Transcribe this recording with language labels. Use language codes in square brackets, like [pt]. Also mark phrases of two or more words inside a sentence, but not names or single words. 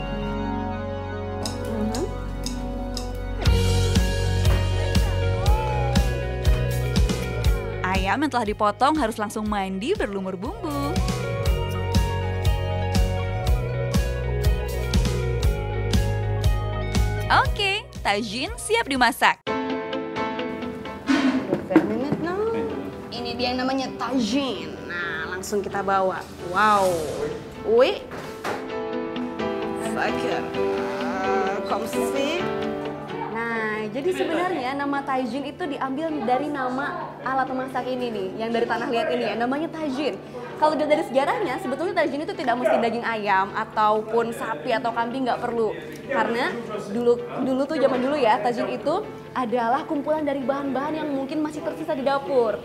[id] Ayam yang telah dipotong harus langsung mandi berlumur bumbu. Oke, tagine siap dimasak. Ini dia yang namanya tagine. Nah, langsung kita bawa. [fr] Wow. Oui. Saker. Comme ceci. [id] Nah, jadi sebenarnya nama tagine itu diambil dari nama alat memasak ini nih, yang dari tanah liat ini ya, namanya tagine. Kalau dari sejarahnya, sebetulnya tagine itu tidak mesti daging ayam ataupun sapi atau kambing, nggak perlu. Karena dulu tuh zaman dulu ya, tagine itu adalah kumpulan dari bahan-bahan yang mungkin masih tersisa di dapur.